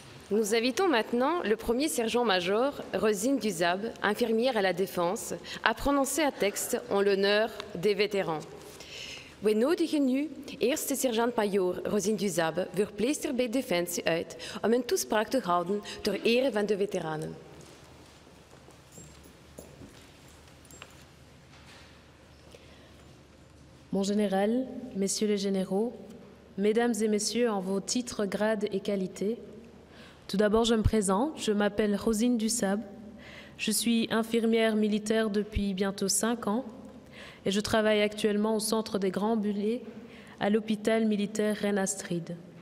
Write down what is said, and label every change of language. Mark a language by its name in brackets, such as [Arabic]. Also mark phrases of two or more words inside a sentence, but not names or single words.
[French] Nous invitons maintenant le premier sergent-major, Rosine Duzab, infirmière à la Défense, à prononcer un texte en l'honneur des vétérans. [Dutch] We nodigen nu eerste sergeant-majoor Rosine Duzab, verpleegster bij Defensie, uit om een toespraak te houden ter ere van de veteranen. [French] Mon général, messieurs les généraux, mesdames et messieurs en vos titres, grades et qualités, tout d'abord je me présente, je m'appelle Rosine Duzab, je suis infirmière militaire depuis bientôt 5 ans et je travaille actuellement au centre des Grands Brûlés à l'hôpital militaire Reine-Astrid.